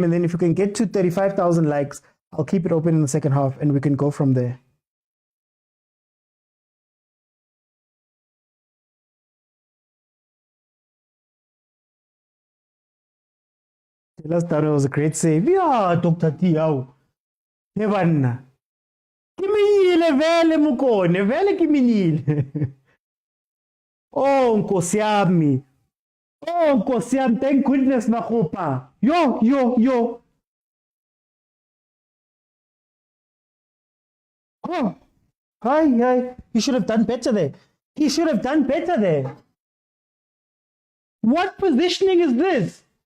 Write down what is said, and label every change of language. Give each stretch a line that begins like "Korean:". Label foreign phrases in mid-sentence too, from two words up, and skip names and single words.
English: And then if you can get to 35,000 likes, I'll keep it open in the second half and we can go from there. Last time it was a great save. Yeah, Dr. Tiao. Nevanna. Kiminile vele mukone, vele kiminile.
Zulu: Oh, Nkosi yami. Oh, Nkosi yami,
English: thank goodness Makopa. Yo. Oh, hi. He should have done better there. What positioning is this?